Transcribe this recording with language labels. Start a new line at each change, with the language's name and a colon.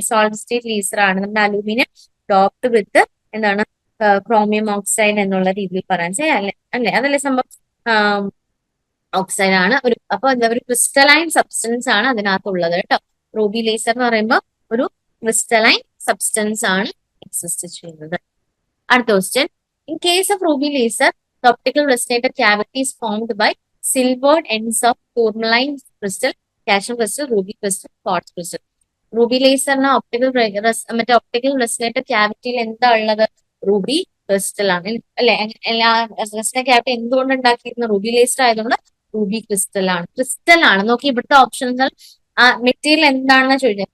Malayalam: Solid state laser ആണ്. നമ്മുടെ aluminium doped വിത്ത് എന്താണ് ക്രോമിയം ഓക്സൈഡ് എന്നുള്ള രീതിയിൽ പറയാൻ അല്ലെ അതല്ലേ സംഭവം. ഓക്സൈഡ് ആണ്. അപ്പൊ എന്താ ഒരു ക്രിസ്റ്റലൈൻ സബ്സ്റ്റൻസ് ആണ് അതിനകത്തുള്ളത് കേട്ടോ. റൂബി ലേസർ എന്ന് പറയുമ്പോൾ ഒരു ക്രിസ്റ്റലൈൻ സബ്സ്റ്റൻസ് ആണ് എക്സിസ്റ്റ് ചെയ്യുന്നത്.
English: അടുത്ത question, in case of ruby laser the optical resonator cavity is formed by silvered ends of tourmaline crystal, calcium crystal, ruby crystal, quartz crystal.
Malayalam: Ruby ലേസറിന് optical റെസിനേറ്റർ ക്യാവിറ്റിയിൽ എന്താ ഉള്ളത്? Ruby crystal ആണ് അല്ലെ? റെസിനേറ്റർ cavity എന്തുകൊണ്ട് ഉണ്ടാക്കിയിരുന്ന? Ruby laser ആയതുകൊണ്ട് Ruby crystal ആണ്. Crystal ആണ്. നോക്കി ഇവിടുത്തെ ഓപ്ഷൻസ് മെറ്റീരിയൽ എന്താണെന്ന് ചോദിച്ചത്.